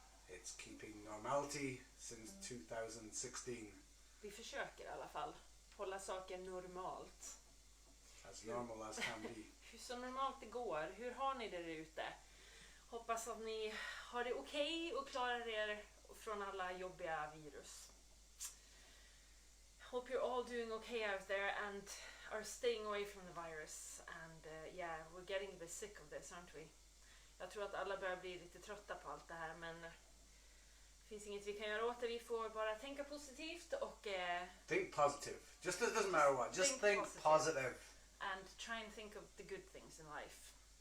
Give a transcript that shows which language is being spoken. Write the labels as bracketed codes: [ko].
[en] It's keeping normality since 2016. [sv] Vi försöker i alla fall hålla saker normalt. [en] As normal as can be. [sv] Hur så normalt det går. Hur har ni det där ute? Hoppas att ni har det okej och klarar er från alla jobbiga virus. [en] Hope you're all doing okay out there and are staying away from the virus. And yeah, we're getting a bit sick of this, aren't we? [sv] Jag tror att alla börjar bli lite trötta på allt det här, men det finns inget vi kan göra åt det. Vi får bara tänka positivt och... [en] think positive. Just it doesn't matter what. Just think positive. And try and think of the good things in life.